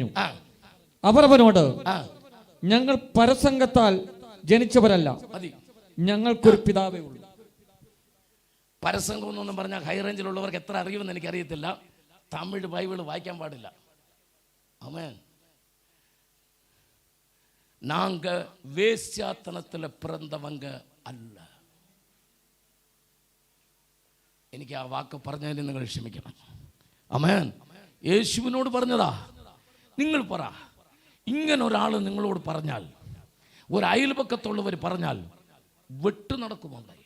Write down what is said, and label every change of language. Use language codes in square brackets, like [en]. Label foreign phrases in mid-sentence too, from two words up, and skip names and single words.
[ml] അവർ അവനോട്, ഞങ്ങൾ പരസംഗത്താൽ ജനിച്ചവരല്ല, ഞങ്ങൾക്കൊരു പിതാവേ ഉള്ളൂ. പരസംഗം എന്നൊന്നും പറഞ്ഞാൽ ഹൈ റേഞ്ചിലുള്ളവർക്ക് എത്ര അറിയുമെന്ന് എനിക്കറിയത്തില്ല. തമിഴ് ബൈബിൾ വായിക്കാൻ പാടില്ല. ആമേൻ. [ta] நாங்க வேശ്யாத்தனத்தில் பிறந்தவங்க அல்ல. [ml] എനിക്ക് ആ വാക്ക് പറഞ്ഞതിന് നിങ്ങൾ ക്ഷമിക്കണം. ആമേൻ. യേശുവിനോട് പറഞ്ഞതാ. നിങ്ങൾ പറ, ഇങ്ങനെ ഒരാൾ നിങ്ങളോട് പറഞ്ഞാൽ, ഒരു അയൽപക്കത്തുള്ളവർ പറഞ്ഞാൽ വെട്ടു നടക്കുമുണ്ടായി.